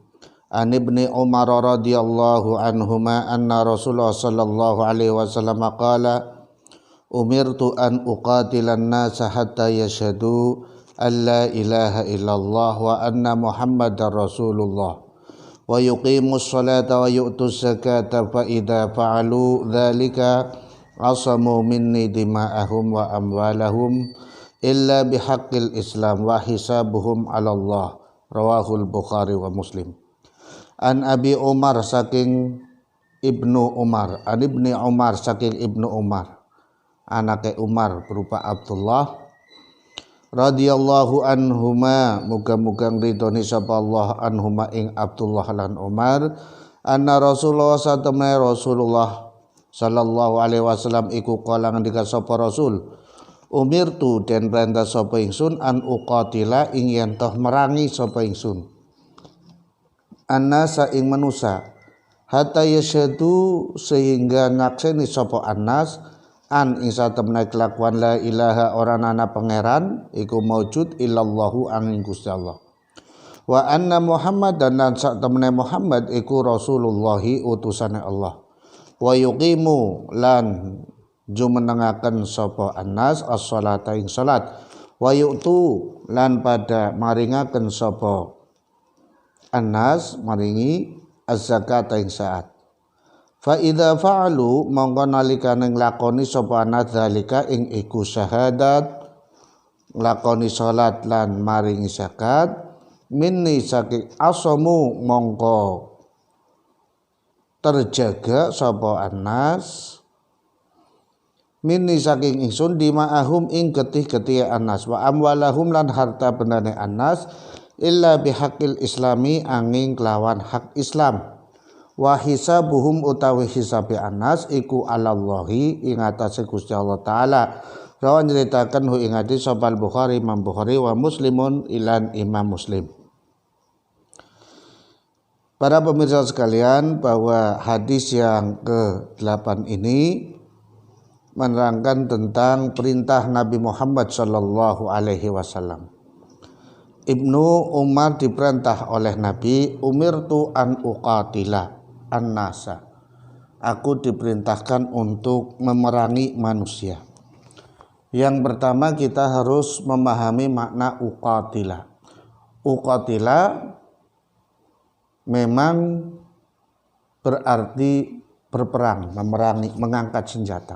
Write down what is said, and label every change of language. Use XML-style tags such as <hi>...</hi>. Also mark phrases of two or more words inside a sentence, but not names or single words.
<ar>عن ابن عمر رضي الله عنهما أن رسول الله صلى الله عليه وسلم قال أمرت أن أقاتل الناس حتى يشهدوا أن لا إله إلا الله وأن محمدا رسول الله ويقيموا الصلاة ويؤتوا الزكاة فإذا فعلوا ذلك عصموا مني دماءهم وأموالهم إلا بحق الإسلام وحسابهم على الله. رواه البخاري ومسلم. عن أبي عمر</ar> <jv>saking Ibnu Umar,</jv> <ar>عن ابن عمر</ar> <jv>saking Ibnu Umar, anake Umar berupa Abdullah</jv> <ar>رضي الله عنهما,</ar> <jv>muga-muga ridhoni sapa Allah anhuma ing Abdullah lan Umar,</jv> <ar>أن رسول الله</ar> <jv>satamna Rasulullah</jv> <ar>صلى الله عليه وسلم</ar> <jv>iku kala ngendika sapa Rasul, umirtu den perintah sapa ingsun</jv> <ar>أن أقاتل</ar> <jv>ing yen toh merangi sapa ingsun annasa ing manusa</jv> <ar>حتى يشهدوا</ar> <jv>sehingga ngakseni sapa annas an ing satemene kelakuan</jv> <ar>لا إله</ar> <jv>ora ana pangeran iku maujud illallahu angin Gusti Allah</jv> <ar>وأن محمد</ar> <jv>dan satemene Muhammad iku Rasulullahi utusane Allah</jv> <ar>ويقيموا</ar> <jv>lan jumenengaken sapa annas as-shalata ing salat</jv> <ar>ويؤتوا</ar> <jv>lan pada maringaken sapa annas maringi az-zakat ing saat.</jv> <ar>فإذا فعلوا</ar> <jv>mongko nalikane nglakoni sapa annas zalika ing iku syahadat, nglakoni salat lan maringi zakat, minni saking asamu mongko terjaga sapa annas minni saking ingsun dima'ahum ing getih-getih annas</jv> <ar>وأموالهم</ar> <jv>lan harta bendane annas</jv> <ar>إلا بحق الإسلام</ar> <jv>angin kelawan hak Islam</jv> <ar>وحسابهم</ar> <jv>utawi hisabi annas iku alallahi ing atase Gusti Allah taala. Rawan nyeritakan hu ing hadis sapa Bukhari, Imam Bukhari</jv> <ar>ومسلم</ar> <jv>ilan Imam Muslim.</jv> <id>Para pemirsa sekalian, bahwa hadis yang ke-8 ini menerangkan tentang perintah Nabi Muhammad</id> <ar>صلى الله عليه وسلم.</ar> <id>Ibnu Umar diperintah oleh Nabi,</id> <ar>أمرت أن أقاتل الناس.</ar> <id>Aku diperintahkan untuk memerangi manusia. Yang pertama kita harus memahami makna uqatila. Uqatila memang berarti berperang, memerangi, mengangkat senjata.</id>